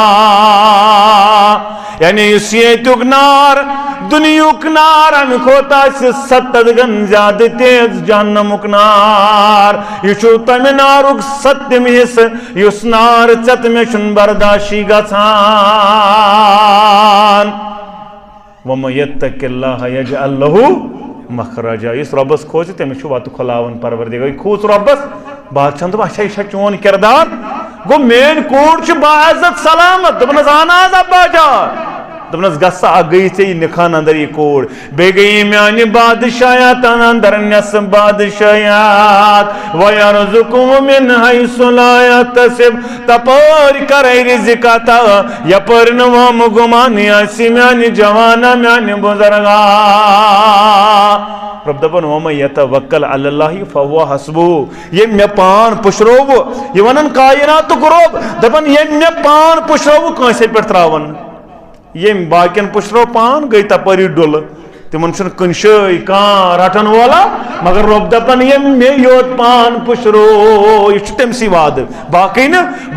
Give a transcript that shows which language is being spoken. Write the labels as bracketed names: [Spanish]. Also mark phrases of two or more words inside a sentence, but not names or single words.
[Kashmiri] یعنی یُس ییٚتیُک نار دُنیُک نار امہِ کھۄتہٕ آسہِ 70 گن زیادٕ تیز جہنمُک نار یہِ چھُ تمہِ نارُک ستِم حصہٕ یُس نار ژےٚ تہٕ مےٚ چھُنہٕ برداشی گژھان [Arabic] وَمَن یَتَّقِ اللَّهَ یَجْعَل لَهُ مَخْرَجًا [Kashmiri] یُس رۄبَس کھوژِ تٔمِس چھُ وَتہٕ کھُلاوان پروردِگار یہِ کھوٗژ رۄبَس بادشاہن دوٚپ اچھا یہِ چھا چون کِردار گوٚو میٲنۍ کوٗر چھِ باعزت سلامت دوٚپنَس اہن حظ ابا جان دوٚپنَس گژھ سا اکھ گٔیی ژےٚ یہِ نِکھان اندر یہِ کوٗر بیٚیہِ گٔیی میانہِ بادشاہیت اندر نٮ۪صف بادشاہیت [Arabic] وَیَرْزُقُهُ مِنْ حَیْثُ لَا یَحْتَسِب [Kashmiri] تپٲرۍ کَرَے رِزِق عطا یپٲرۍ نہٕ وٲمہٕ گُمانٕے آسہِ میانہِ جوانا میانہِ بُزرگا رۄب دَپان [Arabic] وَمَن یَتَوَکَّل عَلَى اللہِ فَهُوَ حَسْبُهُ [Kashmiri] ییٚمۍ مےٚ پان پُشروو یہِ وَنان کایناتُک رۄب دَپان ییٚمۍ مےٚ پان پُشروو کٲنٛسے پٮ۪ٹھ ترٛاوان ییٚمۍ باقین پُشرو پان گٔے تپٲری ڈُلہٕ تِمن چھُنہٕ کُنہِ جایہِ کانٛہہ رٹن وولا مگر رۄب دَپان ییٚمۍ مےٚ یوت پان پُشرو یہِ چھُ تٔمسٕے وعدٕ باقٕے نہٕ